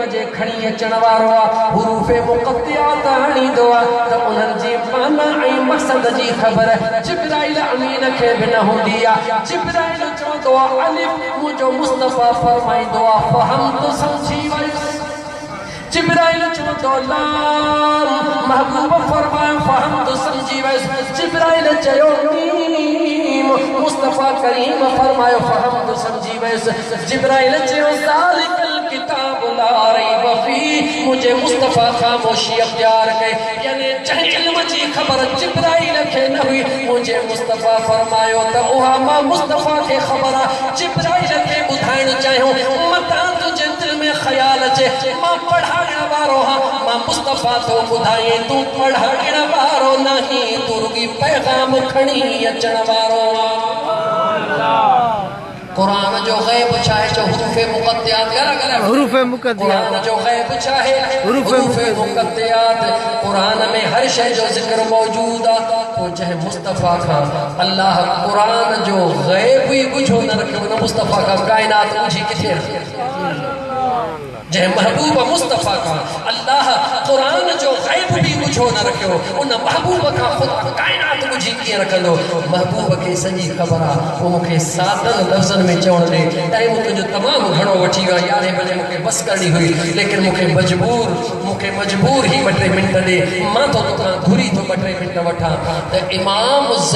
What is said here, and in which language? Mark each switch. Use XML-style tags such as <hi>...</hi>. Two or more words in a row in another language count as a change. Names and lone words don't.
<sd>जे खणी अचण वारो आहे हुरूफ़ मुक़त्तिआत आणींदो आहे त उन्हनि जी माना ऐं मक़सद जी ख़बर जिब्राइल अमीन खे बि न हूंदी आहे जिब्राइल चवंदो आहे अलिफ मुंहिंजो मुस्तफ़ा फरमाईंदो आहे फ़हम तो समझी वयुसि जिब्राइल चवंदो लाम महबूब फरमायो फ़हम तो समझी वयुसि जिब्राइल चयो मीम मुस्तफ़ा करीम फरमायो फ़हम तो समझी वयुसि जिब्राइल चयो</sd> <ar>ذلك الكتاب لا ريب فيه</ar> <sd>मुझे मुस्तफ़ा ख़ामोशी अख्तियार कई यानी जंहिं इल्म जी ख़बर जिब्राइल खे न हुई मुझे मुस्तफ़ा फरमायो त उहा मां मुस्तफ़ा खे ख़बर आहे जिब्राइल खे ॿुधाइण चाहियो मतां तुंहिंजे दिलि में ख़्याल अचे मां पढ़ाइण वारो आहियां मां मुस्तफ़ा तो ॿुधाए तूं पढ़ाइण वारो नहीं तूं रुॻी पैगाम खणी अचण वारो आहे क़ुरान जो ग़ैब चाहे जो हुरूफ़ मुक़त्तिआत गला गला हुरूफ़ मुक़त्तिआत क़ुरान जो ग़ैब चाहे हुरूफ़ मुक़त्तिआत क़ुरान में हर शय जो ज़िक्र मौजूद आहे पोइ चाहे मुस्तफ़ा खां अल्लाह क़ुरान जो ग़ैब ही ॿुझो न रखियो न मुस्तफ़ा खां काइनात ॿुझी किथे जंहिं महबूब मुस्तफ़ा खां अल्लाह क़ुरान जो ग़ैब भी ॿुझो न रखियो उन महबूब खां ख़ुदा काइनात ॿुझी कीअं रखंदो महबूब खे सॼी ख़बर आहे पोइ मूंखे सादनि लफ़्ज़नि में चवण ॾे टाइम तुंहिंजो तमामु घणो वठी वियो आहे 11 बजे मूंखे बस करणी हुई लेकिन मूंखे मजबूर ही 2-3 मिंट ॾे मां तो तोखां घुरी थो 2-3 मिंट वठां त इमाम</sd>